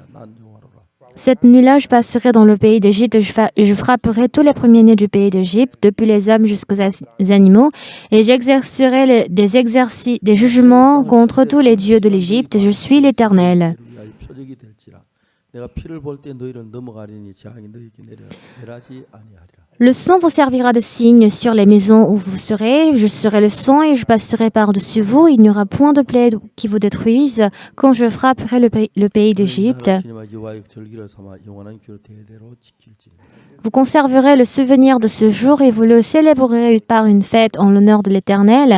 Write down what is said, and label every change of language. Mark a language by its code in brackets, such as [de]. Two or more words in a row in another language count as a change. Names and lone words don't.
[ko] 난 여호와로라. [fr] Cette nuit-là, je passerai dans le pays d'Égypte et je frapperai tous les premiers-nés du pays d'Égypte, depuis les hommes jusqu'aux animaux, et j'exercerai des jugements contre tous les dieux de l'Égypte. Je suis l'Éternel. [ko] 표적이 될지라. 내가 피를 볼 때 너희를 넘어가리니 재앙이 너희에게 내려지 아니하리라. [fr] Le sang vous servira de signe sur les maisons où vous serez. Je serai le sang et je passerai par-dessus vous. Il n'y aura point de plaie qui vous détruise quand je frapperai le pays d'Égypte. Vous conserverez le souvenir de ce jour et vous le célébrerez par une fête en l'honneur de l'Éternel.